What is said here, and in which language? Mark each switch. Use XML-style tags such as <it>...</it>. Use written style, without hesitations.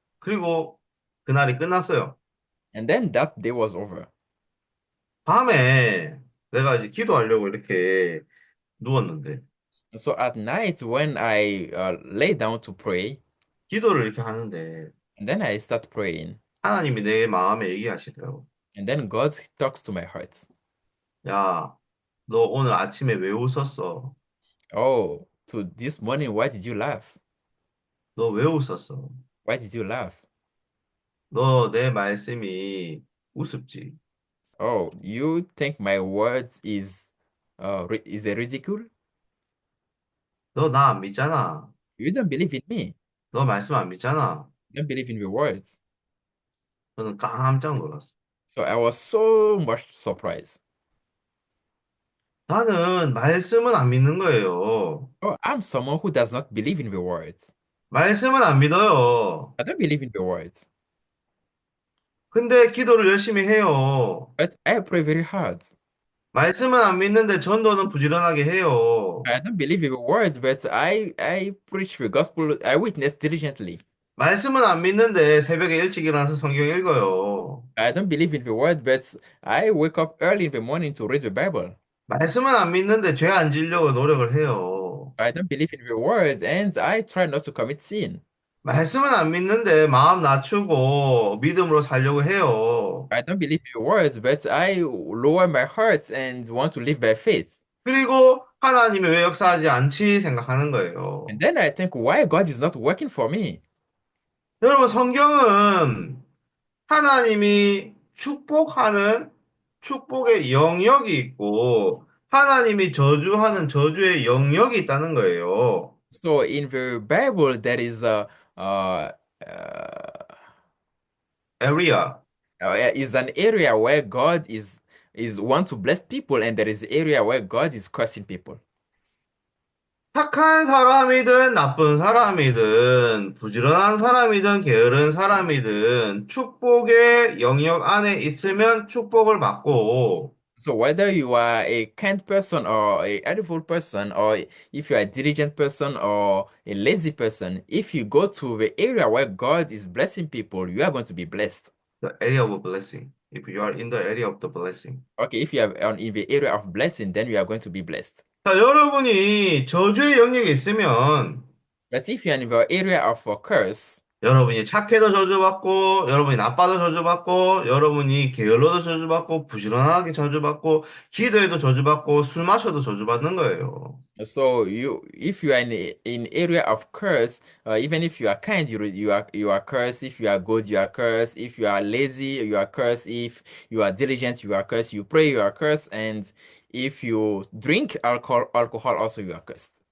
<ko>그리고 그날이 끝났어요.</ko> <en>And then that day was over.</en> <ko>밤에 내가 이제 기도하려고 이렇게 누웠는데</ko> <en>So at night, when I lay down to pray,</en> <ko>기도를 이렇게 하는데</ko> <en>and then I start praying,</en> <ko>하나님이 내 마음에 얘기하시더라고.</ko> <en>and then God talks to my heart.</en> <ko>야, 너 오늘 아침에 왜 웃었어?</ko> <en>Oh, to this morning, why did you laugh?</en> <ko>너 왜 웃었어?</ko> <en>Why did you laugh?</en> <ko>너 내 말씀이 우습지?</ko> <en>Oh, you think my words is a ridicule?</en> <ko>너 나 안 믿잖아.</ko> <en>You don't believe in me.</en> <ko>너 말씀 안 믿잖아.</ko> <en>You don't believe in the words.</en> <ko>저는 깜짝 놀랐어.</ko> <en>So I was so much surprised.</en> <ko>나는 말씀은 안 믿는 거예요.</ko> <en>Oh, I'm someone who does not believe in the words.</en> <ko>말씀은 안 믿어요.</ko> <en>I don't believe in the words,</en> <ko>근데 기도를 열심히 해요.</ko> <en>but I pray very hard.</en> <ko>말씀은 안 믿는데 전도는 부지런하게 해요.</ko> <en>I don't believe in the words, but I preach the gospel. I witness diligently.</en> <ko>말씀은 안 믿는데 새벽에 일찍 일어나서 성경 읽어요.</ko> <en>I don't believe in the word, but I wake up early in the morning to read the Bible.</en> <ko>말씀은 안 믿는데 죄 안 지으려고 노력을 해요.</ko> <en>I don't believe in the word, and I try not to commit sin.</en> <ko>말씀은 안 믿는데 마음 낮추고 믿음으로 살려고 해요.</ko> <en>I don't believe in the words, but I lower my heart and want to live by faith.</en> <ko>그리고 하나님이 왜 역사하지 않지 생각하는 거예요.</ko> <en>And then I think, why God is not working for me?</en> <ko>여러분, 성경은 하나님이 축복하는 축복의 영역이 있고 하나님이 저주하는 저주의 영역이 있다는 거예요.</ko> <en>So in the Bible, there is uh, uh, area. is an area where God is want to bless people, and there is area where God is cursing people.</en> <ko>착한 사람이든 나쁜 사람이든 부지런한 사람이든 게으른 사람이든 축복의 영역 안에 있으면 축복을 받고</ko> <en>So whether you are a kind person or a helpful person, or if you are a diligent person or a lazy person, if you go to the area where God is blessing people, you are going to be blessed. the area of blessing. If you are in the area of the blessing. Okay, if you are in the area of blessing, then you are going to be blessed.</en> <ko>자, 여러분이 저주의 영역에 있으면</ko> <en>But if you are in the area of a curse,</en> <ko>여러분이 착해도 저주받고, 여러분이 나빠도 저주받고, 여러분이 게을러도 저주받고, 부지런하게 저주받고, 기도해도 저주받고, 술 마셔도 저주받는 거예요.</ko> <en>so if you are in area of curse, even if you are kind, you are cursed. If you are good, you are cursed. If you are lazy, you are cursed. If you are diligent, you are cursed. You pray, you are cursed. And if you drink alcohol also you are cursed.</en>